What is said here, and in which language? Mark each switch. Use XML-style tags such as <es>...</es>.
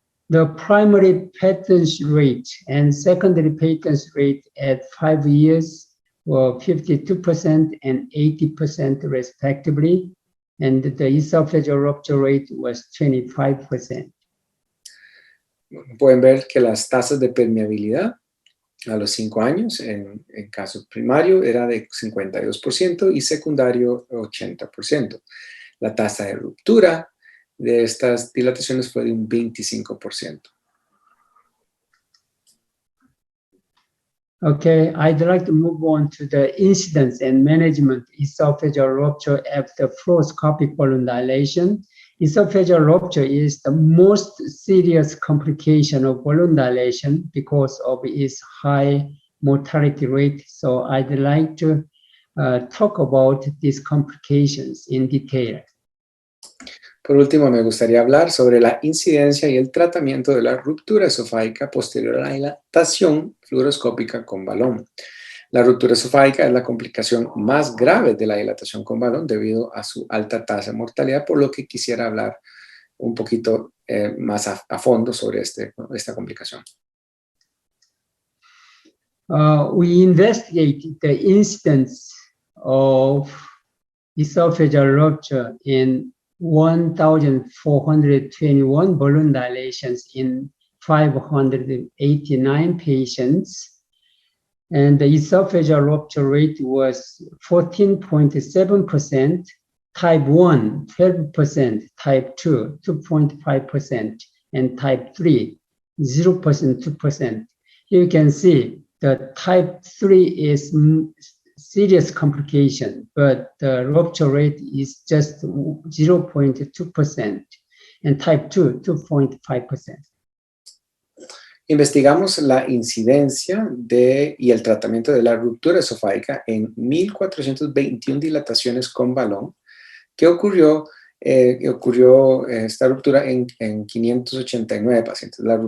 <en>The primary patency rate and secondary patency rate at 5 years were 52% and 80% respectively, and the esophageal rupture rate was 25%.</en> <es>Pueden ver que las tasas de permeabilidad a los 5 años, en caso primario era de 52% y secundario 80%. La tasa de ruptura de estas dilataciones fue de un 25%.</es> <en>Okay, I'd like to move on to the incidence and management esophageal rupture after fluoroscopic balloon dilation. Esophageal rupture is the most serious complication of balloon dilation because of its high mortality rate. So I'd like to talk about these complications in detail.</en> <es>Por último, me gustaría hablar sobre la incidencia y el tratamiento de la ruptura esofágica posterior a la dilatación fluoroscópica con balón. La ruptura esofágica es la complicación más grave de la dilatación con balón debido a su alta tasa de mortalidad, por lo que quisiera hablar un poquito más a fondo sobre esta complicación.</es> <en>We investigate the incidence of esophageal rupture in 1,421 balloon dilations in 589 patients. And the esophageal rupture rate was 14.7%, type 1, 12%, type 2, 2.5%, and type 3, 0%, 2%. You can see the type 3 is serious complication, but the rupture rate is just 0.2%, and type 2, 2.5%.</en> <es>Investigamos la incidencia y el tratamiento de la ruptura esofágica en 1,421 dilataciones con balón, que ocurrió esta ruptura en 589 pacientes.</es>